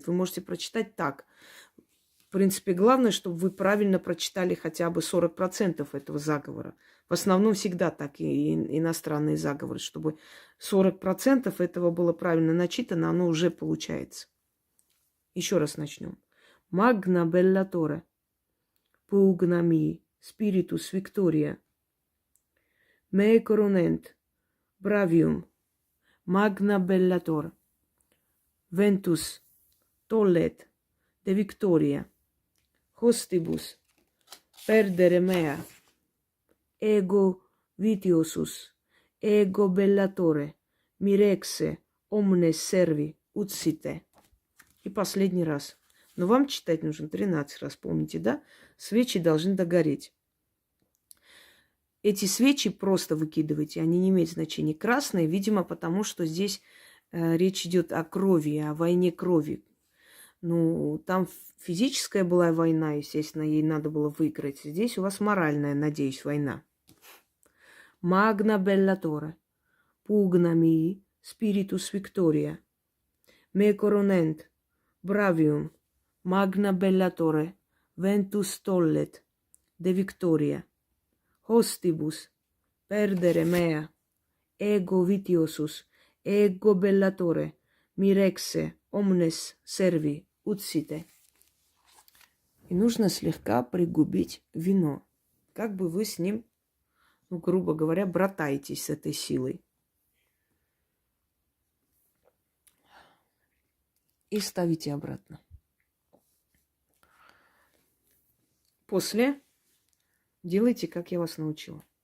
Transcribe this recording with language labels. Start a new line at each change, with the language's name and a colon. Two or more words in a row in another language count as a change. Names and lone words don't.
Russian: Вы можете прочитать так. В принципе, главное, чтобы вы правильно прочитали хотя бы 40% этого заговора. В основном всегда так и иностранные заговоры, чтобы 40% этого было правильно начитано, оно уже получается. Еще раз начнем.
Latin: Magna bellatore, pugnami, spiritus victoria, me coronent, bravium, magna bellatore, ventus, tollet, de victoria, hostibus, perdere mea, ego vitiosus, ego bellatore, mirexe, omnes servi, utsite.
Russian: И последний раз. Но вам читать нужно 13 раз, помните, да? Свечи должны догореть. Эти свечи просто выкидывайте, они не имеют значения. Красные, видимо, потому что здесь речь идет о крови, о войне крови. Ну, там физическая была война, естественно, ей надо было выиграть. Здесь у вас моральная, надеюсь, война.
Latin: Magna bellatore, pugnami, spiritus victoria, me coronent, bravium, magna bellatore, ventus tollet, de victoria, hostibus, perdere mea, ego vitiosus, ego bellatore, mirexe, omnes servi, utsite.
Russian: И нужно слегка пригубить вино, как бы вы с ним, ну, грубо говоря, братаетесь с этой силой. И ставите обратно. После делайте, как я вас научила.